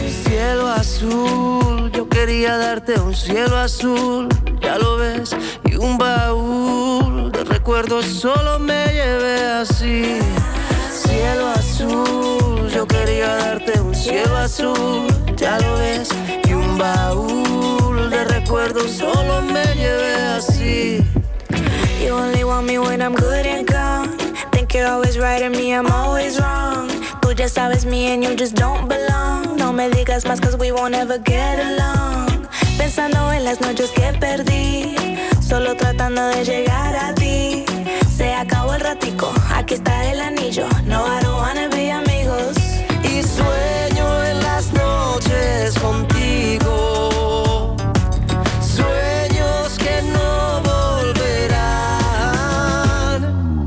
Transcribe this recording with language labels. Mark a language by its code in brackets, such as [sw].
[es] Cielo azul, yo quería darte un cielo azul, ya lo ves, y un baúl de recuerdos solo me llevé así. Cielo azul, yo quería darte un cielo azul, ya lo ves, y un baúl de recuerdos solo me llevé así. [en] You only want me when I'm good and gone. Think you're always right and me, I'm always wrong. [es] Tú ya sabes, [en] me and you just don't belong. [es] No me digas más, [en] cause we won't ever get along. [es] Pensando en las noches que perdí, solo tratando de llegar a ti. Se acabó el ratico, aquí está el anillo. [en] No, I don't wanna be amigos. [es] Y sueño en las noches contigo, sueños que no volverán.